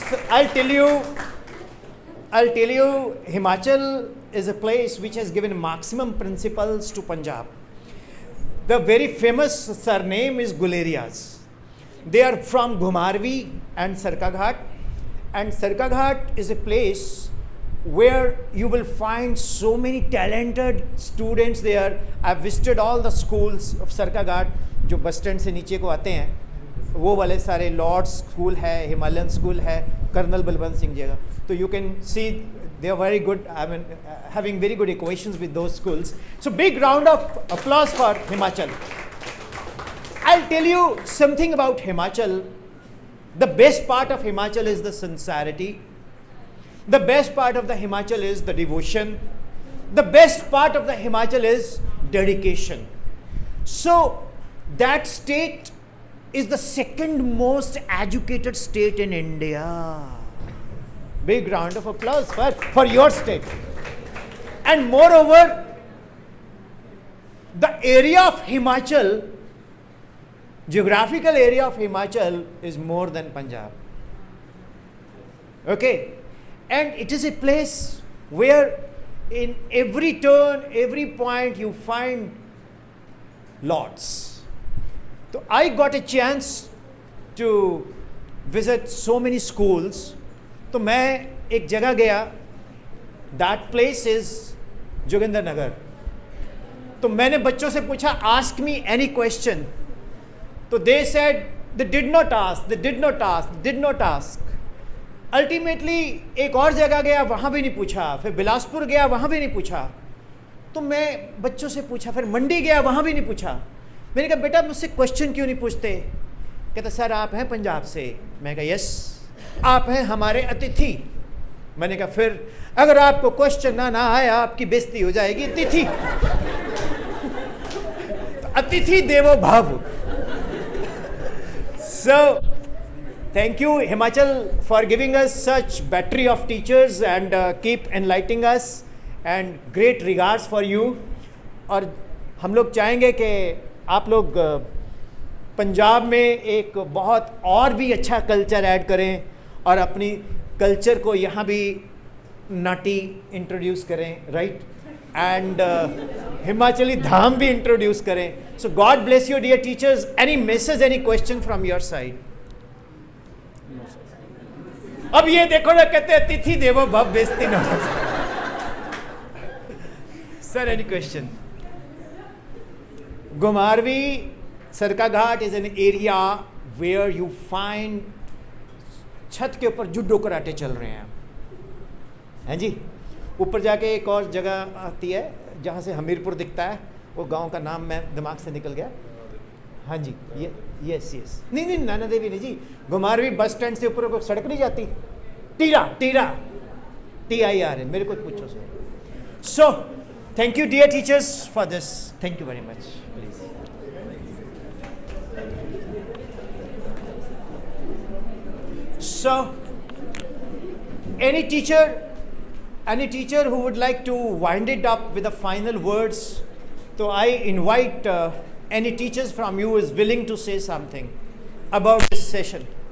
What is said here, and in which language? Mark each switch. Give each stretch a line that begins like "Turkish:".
English: I'll tell you, Himachal is a place which has given maximum principles to Punjab. The very famous surname is Gulerias. They are from Ghumarvi and Sarkaghat. And Sarkaghat is a place where you will find so many talented students there. I've visited all the schools of Sarkaghat,
Hindi: जो bus stand से नीचे को आते हैं, वो वाले सारे Lord's school है, हिमालयन स्कूल है, कर्नल बलवंत सिंह जी का.
English: तो you can see they are very good, I mean, having very good equations with those schools. So big round of applause for Himachal. I'll tell you something about Himachal. The best part of Himachal is the sincerity. The best part of the Himachal is the devotion. The best part of the Himachal is dedication. So that state is the second most educated state in India. Big round of applause for your state. And moreover, the area of Himachal, geographical area of Himachal is more than Punjab. Okay? And it is a place where in every turn, every point you find lords. So I got a chance to visit so many schools.
Hindi: तो मैं एक जगह गया,
English: that place is
Hindi: Joginder नगर. तो मैंने बच्चों से पूछा,
English: ask me any question. तो they said they did not ask, they did not ask, did not ask.
Hindi: Ultimately एक और जगह गया, वहाँ भी नहीं पूछा. फिर बिलासपुर गया, वहाँ भी नहीं पूछा. तो मैं बच्चों से पूछा, फिर मंडी गया, वहाँ भी नहीं पूछा. मैंने कहा बेटा मुझसे क्वेश्चन क्यों नहीं पूछते? कहता सर आप हैं पंजाब से. मैं कहा यस. आप हैं हमारे अतिथि. मैंने कहा फिर अगर आपको क्वेश्चन ना आया आपकी बेइज्जती हो जाएगी. तिथि अतिथि देवो भव.
English: So thank you Himachal for giving us such battery of teachers and keep enlightening us, and great regards for you.
Hindi: और हम लोग चाहेंगे कि आप लोग पंजाब में एक बहुत और भी अच्छा कल्चर ऐड करें और अपनी कल्चर को यहाँ भी नाटी इंट्रोड्यूस करें, राइट? एंड हिमाचली धाम भी इंट्रोड्यूस करें.
English: So God bless you dear teachers. Any message, any question from your side?
Hindi: अब ये देखो ना, कहते हैं तिथि देवो भव, बेइज्जती ना हो.
English: Sir any question?
Hindi: Ghumarvi, Sarkaghat
English: is an area where you find
Hindi: छत के ऊपर जुडो कराटे चल रहे हैं. हैं जी? ऊपर जाके एक और जगह आती है जहाँ से हमीरपुर दिखता है, वो गांव का नाम मैं दिमाग से निकल गया. हाँ जी, ये यस यस. नहीं नैना देवी नहीं जी. घुमारवी बस स्टैंड से ऊपर कोई सड़क नहीं जाती? टीरा TIRA. मेरे को पूछो sir.
English: So thank you dear teachers for this. Thank you very much. Please. So any teacher who would like to wind it up with the final words, so I invite any teachers from you who is willing to say something about this session.